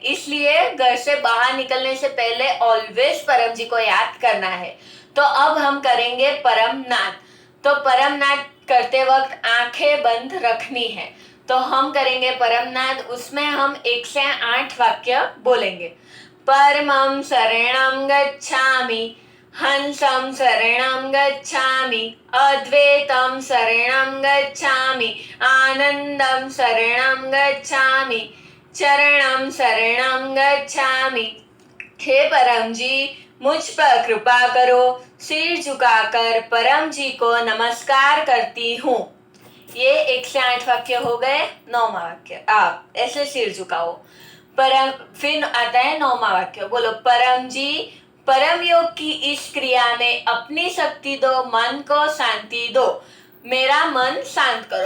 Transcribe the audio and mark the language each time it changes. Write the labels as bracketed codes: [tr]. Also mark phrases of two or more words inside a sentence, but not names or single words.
[hi] इसलिए घर से बाहर निकलने से पहले ऑलवेज परम जी को याद करना है। तो अब हम करेंगे परमनाथ। तो परमनाथ करते वक्त आंखें बंद रखनी है। तो हम करेंगे परमनाथ, उसमें हम 1 से 8 वाक्य बोलेंगे। [pi] परमं शरणं गच्छामि, हंसं शरणं गच्छामि, अद्वैतं शरणं गच्छामि, आनंदं शरणं गच्छामि, चरणं शरणं गच्छामि। [hi] हे परम जी मुझ पर कृपा करो। सिर झुकाकर परम जी को नमस्कार करती हूँ। ये 1 से 8 वाक्य हो गए। 9वां वाक्य आप ऐसे सिर झुकाओ। परम, फिर आता है 9वां वाक्य, बोलो परम जी परम योग की इस क्रिया में अपनी शक्ति दो, मन को शांति दो, मेरा मन शांत करो।